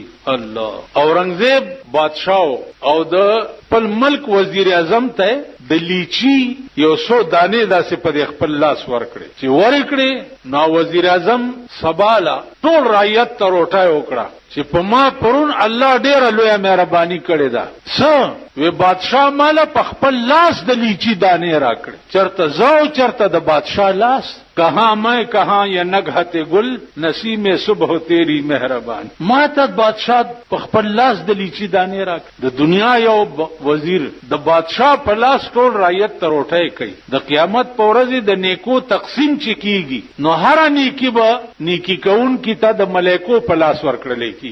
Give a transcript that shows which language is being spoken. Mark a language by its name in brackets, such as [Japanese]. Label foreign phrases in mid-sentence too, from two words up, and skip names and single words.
[Pashto] الله اورنګزیب بادشاہ او د خپل ملک وزیر اعظم ته د لیچی یو سو دانه داسې په خپل لاس ورکړي چې ورکړي. نو وزیر اعظم سباله ټول رعیت ته روټي وکړه چې په ما پرون الله ډېر لوی مهرباني کړې ده. وی بادشاہ مالا په خپل لاس د لیچی دانه راکړي، چرته زو چرته د بادشاہ لاس، [Urdu] کہاں میں کہاں یہ نگہت گل نسیم صبح تیری مہربان. [Pashto] ما ته بادشاہ په خپل لاس د لیچی دانه راکړي. د دنیا یو وزیر د بادشاہ په لاس ټول رعیت ته روټي کوي. د قیامت په ورځ د نیکو تقسیم چې کیږي نو هر نیکی به نیکی کون کی ته د ملائکو په لاس ورکړل کی.